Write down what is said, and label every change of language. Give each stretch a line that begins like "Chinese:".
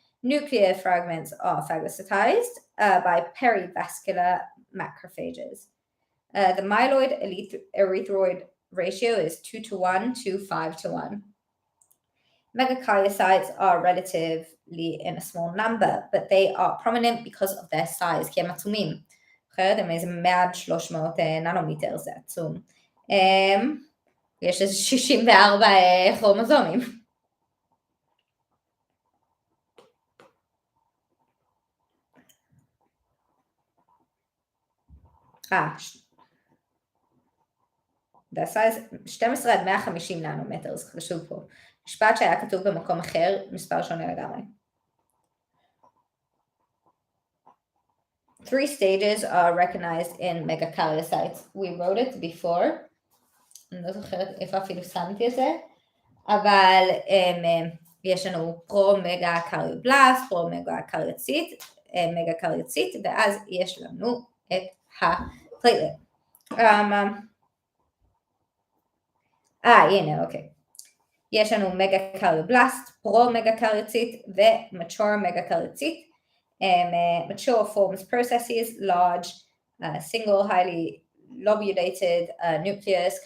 English: Nuclear fragments are phagocytized by perivascular macrophages. The myeloid erythroid ratio is 2:1 to 5:1. Megakaryocytes are relatively in a small number, but they are prominent because of their size,
Hebrew: כי הם עצומים. אחרת הם איזה 100-300 ננומטר, זה עצום. יש איזה 64 כרומוזומים.
English: The size
Hebrew: 12 עד 150 ננומטר, זה חשוב פה. משפט שהיה כתוב במקום אחר, מספר שונה לגמרי.
English: 3 stages are recognized in megakaryocytes. We wrote it before.
Hebrew: אני לא זוכרת איפה אפילו שמתי את זה, אבל יש לנו פרו-מגה-קריובלסט, פרו-מגה-קריוציט, מגה-קריוציט, ואז יש לנו את הפלייטלט. הנה, אוקיי. יש לנו מגה-קריובלסט, פרו-מגה-קריוציט ומצ'ור מגה-קריוציט.
English: Mature forms processes, large, single, highly lobulated nucleus.